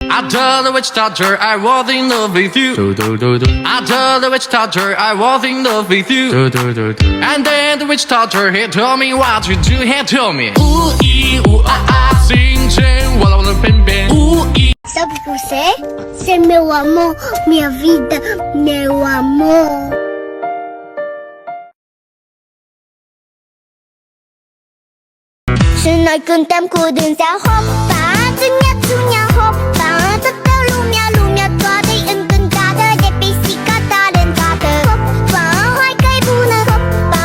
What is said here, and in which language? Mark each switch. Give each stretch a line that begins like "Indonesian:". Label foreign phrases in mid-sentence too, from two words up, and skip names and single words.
English: told the witch doctor I was in love with you. I told the witch doctor I was in love with you. And then the witch doctor he told me what to do. He told me ooh ee ooh ah ah, sing sing wala wala bim bim. Ooh ee.
Portuguese: Sabe o que você é? Você é meu amor, minha vida, meu amor.
Romanian: Și noi cântăm cu dânsa hopa, țunia, țunia, hopa. Toată lumea, lumea toată-i încântată de pisica talentată. Hopa, hai că-i bună, hopa.